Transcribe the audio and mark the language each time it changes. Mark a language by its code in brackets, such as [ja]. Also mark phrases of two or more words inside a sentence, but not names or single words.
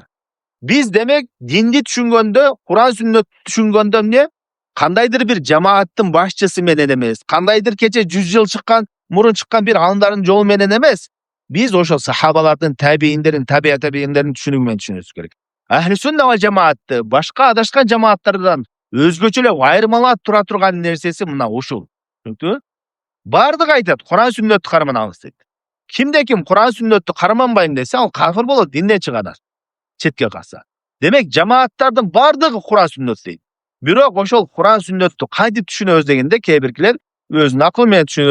[ky] Биз демек динди түшүнгөндө, Кур'ан сүннөттү түшүнгөндө эмне? Кандайдыр бир жамааттын башчысы менен эмес, кандайдыр кече 100 жыл мурун чыккан бир алымдардын жолу менен эмес, биз ошо сахабалардын, табииндердин түшүнүгү менен түшүнүшүбүз керек. [ar] أهل السنة والجماعة [ky] башка адашкан жамааттардан өзгөчө эле айырмалап тура турган нерсеси мына ушул. Түшүнүктүбү? Бардыгы айтат, Кур'ан сүннөттү карманабыз дейт. Кимде ким Кур'ан сүннөттү карманбайм десе, ал кафир болот, динден чыгат. Четке калса. Демек, жамааттардын бардыгы Кур'ан сүннөт дейт. Бирок ошол Кур'ан сүннөттү кантип түшүнөбүз дегенде, кээ биркилер өзүнүн акылы менен түшүнөт.